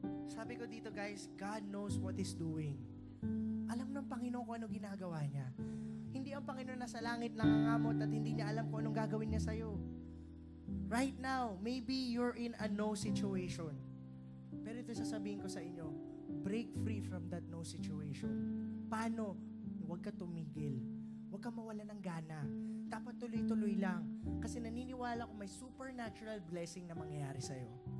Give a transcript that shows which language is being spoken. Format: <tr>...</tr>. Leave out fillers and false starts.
<tl>Sabi ko dito</tl> <en>guys, God knows what He's doing.</en> <tl>Alam ng Panginoon kung ano ginagawa niya. Hindi ang Panginoon nasa langit nangangamot at hindi niya alam kung anong gagawin niya sa'yo.</tl> <en>Right now, maybe you're in a no situation.</en> <tl>Pero ito sasabihin ko sa inyo,</tl> <en>break free from that no situation.</en> <tl>Paano? Huwag ka tumigil. Huwag ka mawala ng gana. Dapat tuloy-tuloy lang. Kasi naniniwala ko may supernatural blessing na mangyayari sa'yo.</tl>